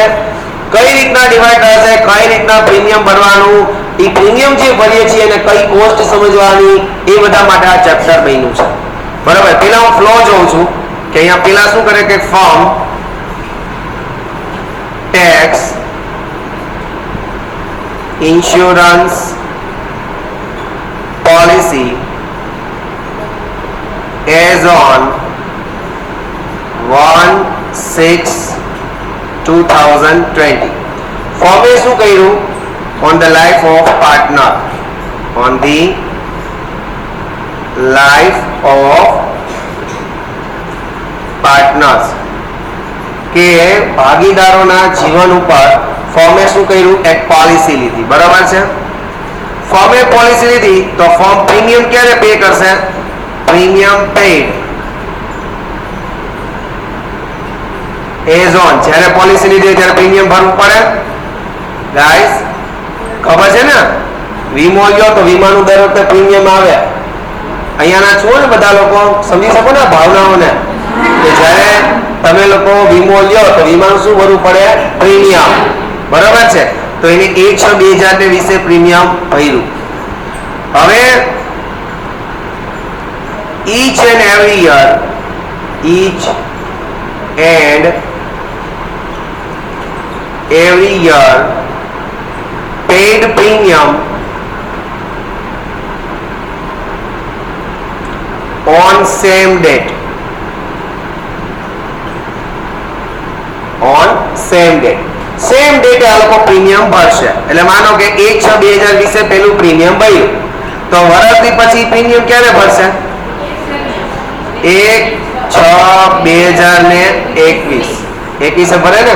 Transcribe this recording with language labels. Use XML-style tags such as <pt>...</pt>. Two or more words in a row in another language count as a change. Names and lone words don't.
<gu>કઈ રીતના ડિવાઈડ થશે, કઈ રીતના પ્રીમિયમ ભરવાનું, એ પ્રીમિયમ જે ભરીએ છીએ અને કઈ કોસ્ટ સમજવાની, એ બધા માટે આ ચેપ્ટર બન્યું છે. બરાબર? પેલા હું ફ્લો જોઉં છું કે અહીંયા પેલા શું કરે કે</gu> <en>firm takes insurance policy as on</en> <gu>1/6/2020. ફોર્મે શું કર્યું?</gu> <en>on the life of partner, on the life of partners</en> <gu>કે ભાગીદારોના જીવન ઉપર ફોર્મે શું કર્યું? એક પોલિસી લીધી. બરાબર છે? ફોર્મે પોલિસી લીધી તો ફોર્મ પ્રીમિયમ ક્યારે પે કરશે?</gu> <en>premium paid as on,</en> <gu>જ્યારે પોલિસી લીધી ત્યારે પ્રીમિયમ ભરવું પડે. ગાઈસ ખબર છે ને? વીમો લ્યો તો વીમાનું દર વખતે પ્રીમિયમ આવે. અહીંયાના છો ને બધા લોકો સમજી શકો ને ભાવનાઓને, કે જ્યારે તમે લોકો વીમો લ્યો તો વીમાનું શું ભરવું પડે? પ્રીમિયમ. બરાબર છે? તો એને 1/6/2020 પ્રીમિયમ ભર્યું.</gu> <en>હવે each and every year paid premium on same date,</en> <gu>સેમ ડેટે આ લોકો પ્રીમિયમ ભરશે. એટલે માનો કે 1/6/2020 પેલું પ્રીમિયમ ભર્યું તો વર્ષથી પછી પ્રીમિયમ ક્યારે ભરશે? 1/6/2021 ભરે ને?</gu>